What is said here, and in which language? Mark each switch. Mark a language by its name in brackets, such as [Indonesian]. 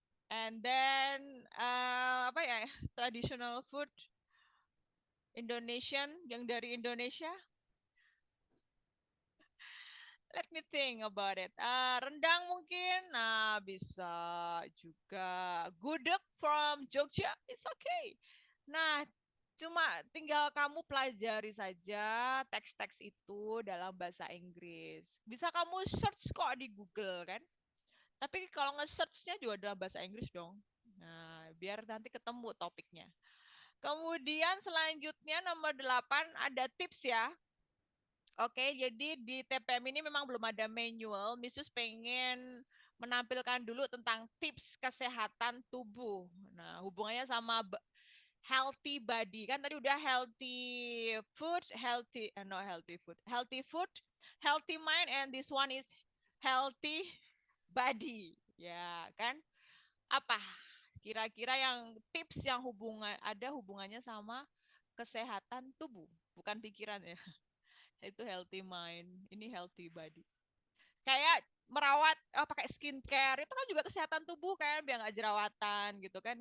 [English] And then [Indonesian] apa ya? [English] Traditional food Indonesian [Indonesian] yang dari Indonesia. [English] Let me think about it. [Indonesian] Rendang mungkin, nah bisa juga. [English] Gudeg from Jogja, it's okay. [Indonesian] Nah, cuma tinggal kamu pelajari saja teks-teks itu dalam bahasa Inggris. Bisa kamu search kok di Google kan. Tapi kalau nge-searchnya juga dalam bahasa Inggris dong. Nah, biar nanti ketemu topiknya. Kemudian selanjutnya nomor 8 ada tips ya. Oke, jadi di TPM ini memang belum ada manual. Misus pengen menampilkan dulu tentang tips kesehatan tubuh. Nah, hubungannya sama healthy body. Kan tadi udah [English] healthy food, healthy food, healthy mind, and this one is healthy body. [Indonesian] Ya, kan? Apa? Kira-kira yang tips yang ada hubungannya sama kesehatan tubuh, bukan pikiran ya. Itu healthy mind, ini healthy body. Kayak merawat pakai skincare itu kan juga kesehatan tubuh kan, biar nggak jerawatan gitu kan.